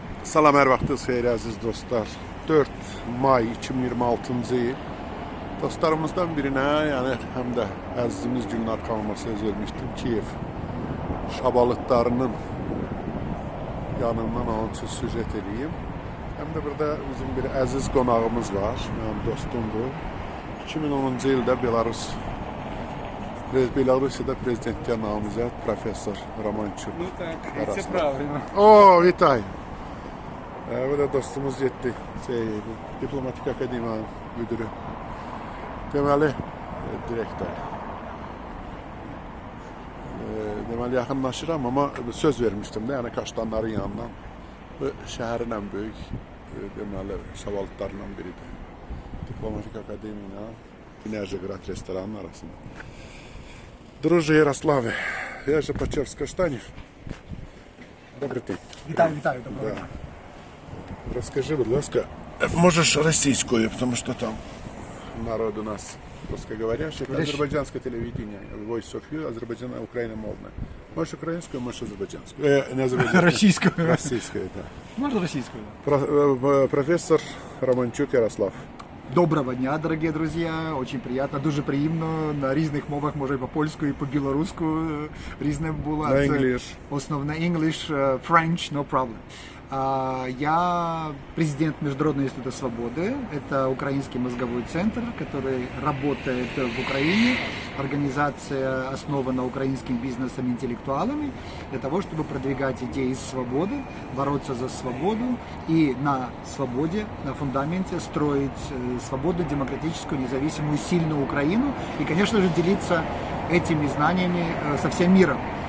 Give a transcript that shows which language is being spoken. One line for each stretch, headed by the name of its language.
Azerbaijani: Salam, hər vaxtınız xeyir əziz dostlar. 4 may 2026-cı il dostlarımızdan birinə, yəni həm də əzizimiz Gülnar xanıma söz vermişdim. Kiyev şabalıtlarının yanından onun üçün süjet edeyim. Həm də burada bizim bir əziz qonağımız var, mənim dostumdur. 2010-cu ildə Belarusiyada prezidentliyə namizəd professor Romanchuk.
Russian: Ну так, все правильно.
Azerbaijani: O,
Ukrainian: vitay.
Azerbaijani: Bu da dostumuz getdi. Diplomatik Akademiyanın müdürü. Deməli, direktor. Deməli, yaxınlaşıram, amma söz vermişdim də, yəni Kaşdanların yanından. Bu şəhərin ən böyük, deməli, şabalıtlarından biridir. Diplomatik Akademiya, Enerjograd restoranının arasında.
Ukrainian: Друже Ярославе, я же почав с Каштанів. Добрий день. Вітаю, доброго
Russian: Да.
Ukrainian: дня.
Russian: Расскажи,
Ukrainian: будь ласка,
Russian: можешь российскую, потому что там народ у нас русскоговорящий, азербайджанское телевидение, Voice of You, Азербайджан, Украина мовная. Можешь украинскую, можешь азербайджанскую. Не азербайджанскую. Российскую. Российскую, да. Можно российскую? Профессор Романчук Ярослав.
Ukrainian: Доброго дня, дорогі друзі.
Russian: Очень
Ukrainian: приємно, дуже приємно. На різних мовах, може і по польську, і по білоруську різне було. На English. Основне English, French,
English: no problem.
Russian: Я президент Международного института свободы. Это украинский мозговой центр, который работает в Украине. Организация основана украинским бизнесом, интеллектуалами для того, чтобы продвигать идеи свободы, бороться за свободу и на свободе, на фундаменте строить свободу, демократическую, независимую, сильную Украину и, конечно же, делиться этими знаниями со всем миром.